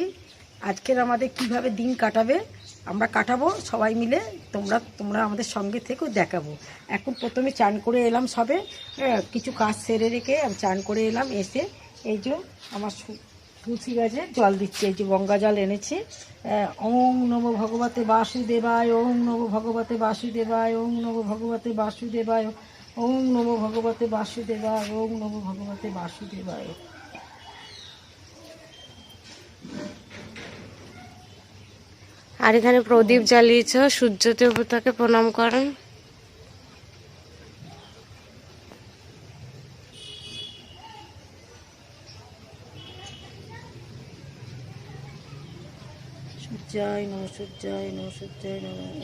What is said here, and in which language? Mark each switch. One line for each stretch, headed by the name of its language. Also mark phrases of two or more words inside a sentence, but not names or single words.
Bangla: আজকের আমাদের কিভাবে দিন কাটাবে আমরা কাটাবো সবাই মিলে। তোমরা আমাদের সঙ্গে থেকেও দেখাবো। এখন প্রথমে চান করে এলাম সবে, কিছু কাজ সেরে রেখে আমি চান করে এলাম। এসে এই যে আমার তুলসী গাছে জল দিচ্ছি, এই যে গঙ্গা জল এনেছি।
Sanskrit: ওং নমো ভগবতে বাসুদেবায়, ওং নমো ভগবতে বাসুদেবায়, ওং নমো ভগবতে বাসুদেবায়, ওং নমো ভগবতে বাসুদেবায়, ওং নমো ভগবতে বাসুদেবায়।
Bangla: আর এখানে প্রদীপ জ্বালিয়েছ, সূর্য দেবতাকে প্রণাম করেন।
Sanskrit: সূর্যায় নম, সূর্যায় নম, সূর্যায় নম।